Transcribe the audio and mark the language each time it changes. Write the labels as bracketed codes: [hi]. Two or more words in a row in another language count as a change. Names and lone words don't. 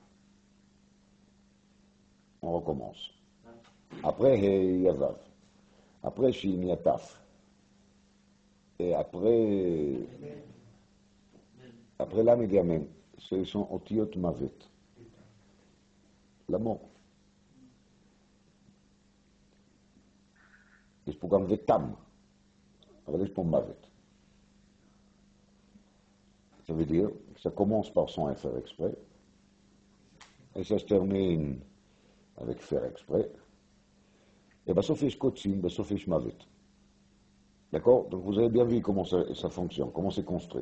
[fr] On recommence. Après Yavav. Après Shin Yataf. Et après Lamed Yamen, ce sont [he] אותיות מוות. [fr] La mort. [he] יש פה גם ותם, אבל יש פה מוות. [fr] Ça veut dire que ça commence par sans faire exprès, et ça se termine avec faire exprès, et [he] בסוף יש קוצים, בסוף יש מוות. [fr] D'accord? Donc vous avez bien vu comment ça fonctionne, comment c'est construit.